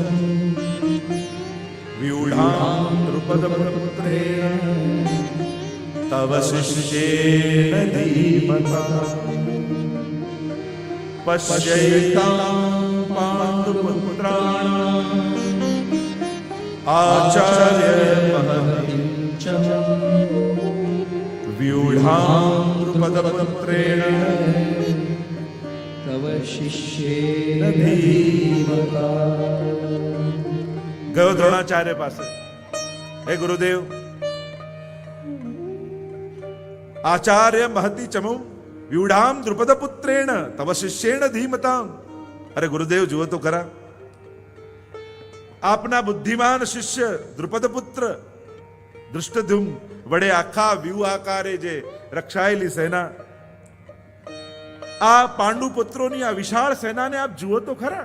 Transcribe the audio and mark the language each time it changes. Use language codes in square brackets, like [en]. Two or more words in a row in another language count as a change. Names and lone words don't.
[sa] व्युढां द्रुपदपुत्रेण तव शिष्येन धीमता पश्यैतां पांडुपुत्राणां आचार्य महतिं च व्युढां द्रुपदपुत्रेण तव शिष्येन धीमता। [gu] ગયો દ્રોણાચાર્ય પાસે, હે ગુરુદેવ, [sa] आचार्य महती चमूं व्युढाम द्रुपद पुत्रेण तव शिष्येण धीमताम. [gu] અરે ગુરુદેવ, જુઓ તો ખરા, આપના બુદ્ધિમાન શિષ્ય દ્રુપદ પુત્ર દૃષ્ટદ્યુમ્ન વડે આખા વ્યૂહ આકારે જે રક્ષાયેલી સેના, આ પાંડુ પુત્રોની આ વિશાળ સેનાને આપ જુઓ તો ખરા.